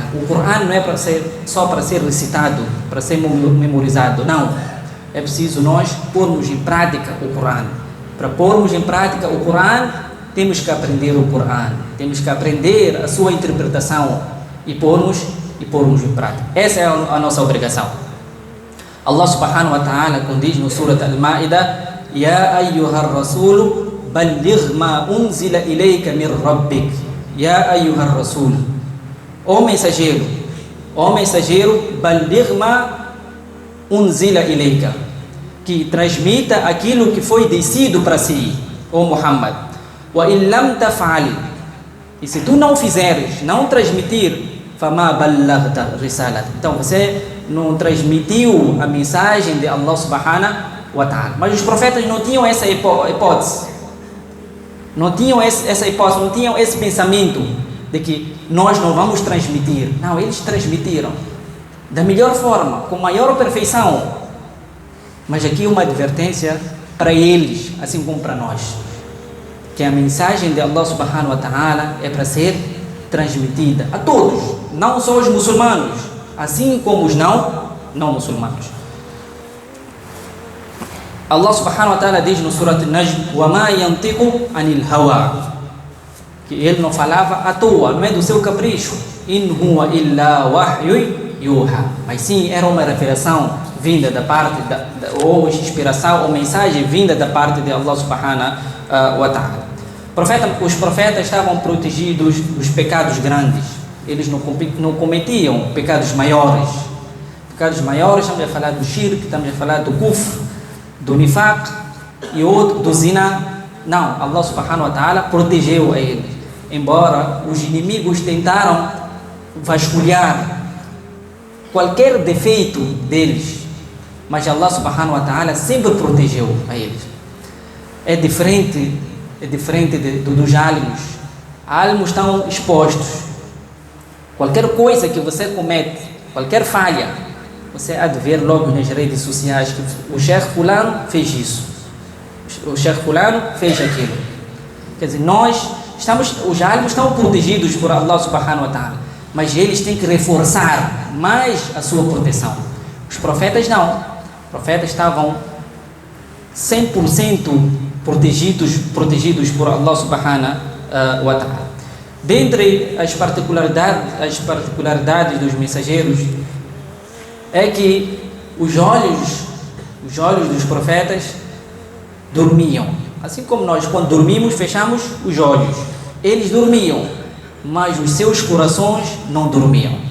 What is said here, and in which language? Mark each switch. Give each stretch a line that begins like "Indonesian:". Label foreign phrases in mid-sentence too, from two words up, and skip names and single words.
Portuguese: O Corão não é só para ser recitado, para ser memorizado, não. É preciso nós pormos em prática o Corão. Para pormos em prática o Corão, temos que aprender o Corão, temos que aprender a sua interpretação e pormos em prática. Essa é a nossa obrigação.
Arabic: الله سبحانه وتعالى,
Portuguese: quando diz no Surat Al-Ma'idah,
Arabic: يا أيها الرسول بلغ ما أنزل إليك من ربك. يا أيها الرسول,
Portuguese: ó mensageiro,
Arabic: بلغ ما أنزل إليك,
Portuguese: que transmita aquilo que foi descido para si, ó Muhammad.
Arabic: وإن لم تفعل,
Portuguese: e se tu não fizeres, não transmitir,
Arabic: فما بلغت رسالة,
Portuguese: então você não transmitiu a mensagem de
Arabic: الله سبحانه وتعالى.
Portuguese: Mas os profetas não tinham essa hipótese. Não tinham essa hipótese, não tinham esse pensamento de que nós não vamos transmitir. Não, eles transmitiram da melhor forma, com maior perfeição. Mas aqui uma advertência para eles, assim como para nós, que a mensagem de
Arabic: الله سبحانه وتعالى
Portuguese: é para ser transmitida a todos, não só os muçulmanos, assim como os não muçulmanos.
Arabic: الله سبحانه وتعالى
Portuguese: diz no Surat An-Najm,
Arabic: وَمَا يَنْطِقُ عَنِ الْهَوَىٰ,
Portuguese: que ele não falava à toa, não é do seu capricho.
Arabic: إِنْ هُوَ إِلَّا وَحْيٌ يُوحَىٰ,
Portuguese: mas sim, era uma revelação vinda da parte, ou inspiração, ou mensagem vinda da parte de
Arabic: الله سبحانه وتعالى.
Portuguese: Os profetas estavam protegidos dos pecados grandes, eles não cometiam pecados maiores. Pecados maiores, estamos a falar do shirk, estamos a falar do kufr, do nifaq e outro do zina. Não,
Arabic: الله سبحانه وتعالى
Portuguese: protegeu a eles, embora os inimigos tentaram vasculhar qualquer defeito deles, mas
Arabic: الله سبحانه وتعالى
Portuguese: sempre protegeu a eles. É diferente dos álimos. Álimos estão expostos. Qualquer coisa que você comete, qualquer falha, você há de ver logo nas redes sociais que o Sheikh fulano fez isso, o Sheikh fulano fez aquilo. Quer dizer, os álimos estão protegidos por
Arabic: الله سبحانه وتعالى,
Portuguese: mas eles têm que reforçar mais a sua proteção. Os profetas não. Os profetas estavam 100% protegidos por
Arabic: الله سبحانه وتعالى.
Portuguese: Dentre as particularidades dos mensageiros é que os olhos dos profetas dormiam. Assim como nós, quando dormimos, fechamos os olhos. Eles dormiam, mas os seus corações não dormiam.